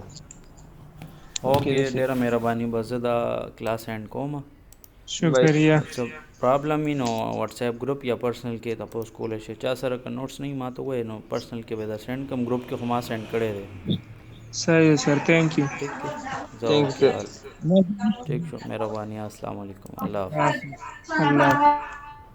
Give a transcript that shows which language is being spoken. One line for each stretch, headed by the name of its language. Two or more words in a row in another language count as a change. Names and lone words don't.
Pashto: اوکې ډېره مهرباني بس زه دا
English: class end
Pashto: کوم.
Urdu: شکریہ.
Pashto: پرابلم وي نو واټس ایپ ګروپ یا پرسنل کې تپوس کولی شئ. چا سره که نوټس نه وي ما ته ووایئ نو پرسنل کې به دا سینډ کړم. ګروپ کې خو ما سینډ کړی دی.
English: صحیح sir thank you.
Pashto: ٹھیک شو مہربانی.
Arabic: السلام علیکم.
Urdu: اللہ حافظ. اللہ